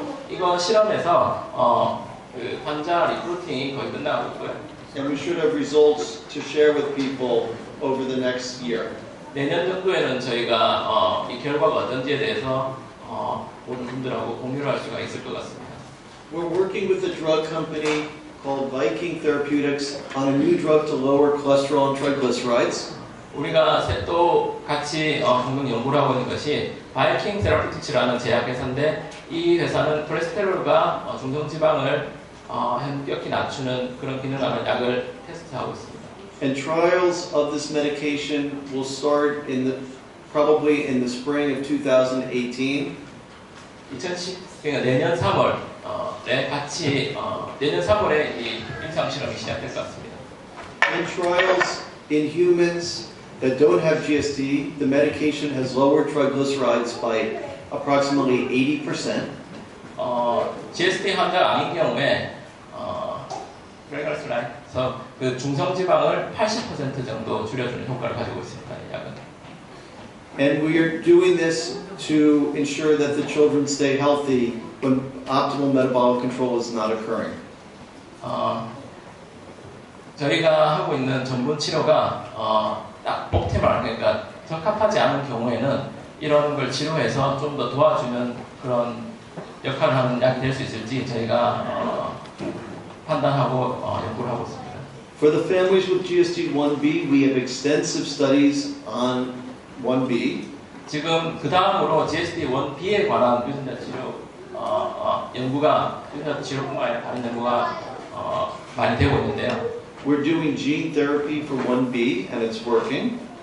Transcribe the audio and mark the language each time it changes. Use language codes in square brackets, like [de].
[ko] 이거 실험에서 그 환자 리크루팅이 거의 끝나고 있고요. [en] And we should have results to share with people over the next year. [ko] 내년 정도에는 저희가 이 결과가 어떤지에 대해서 모든 분들하고 공유를 할 수가 있을 것 같습니다. [en] We're working with a drug company called Viking Therapeutics on a new drug to lower cholesterol and triglycerides. [ko] 우리가 또 같이 공동 연구를 하고 있는 것이 바이킹 세라피틱스라는 제약회사인데 이 회사는 콜레스테롤과 중성지방을 현격히 낮추는 그런 기능하는 약을 테스트하고 있습니다. [en] And trials of this medication will start probably in the spring of 2018. [ko] 그러니까 내년 3월에 같이 내년 3월에 이 임상 실험이 시작될 것 같습니다. [en] In trials in humans that don't have GSD, the medication has lowered triglycerides by approximately 80%. [ko] GSD 환자가 아닌 경우에 그래서 그 중성지방을 80% 정도 줄여주는 효과를 가지고 있습니다. 이 약은. [en] And we are doing this to ensure that the children stay healthy when optimal metabolic control is not occurring. [ko] 저희가 하고 있는 전분 치료가 딱 옵티멀, 그러니까 적합하지 않은 경우에는 이런 걸 치료해서 좀 더 도와주는 그런 역할을 하는 약이 될 수 있을지 저희가 판단하고 연구를 하고 있습니다. [en] For the families with GSD-1B, we have extensive studies on 1B. [ko] 지금 그 다음으로 GSD-1B에 관한 유전자 치료 연구가 유전자 치료뿐만 아니라 다른 연구가 많이 되고 있는데요. [en] We're doing gene therapy for 1B and it's working.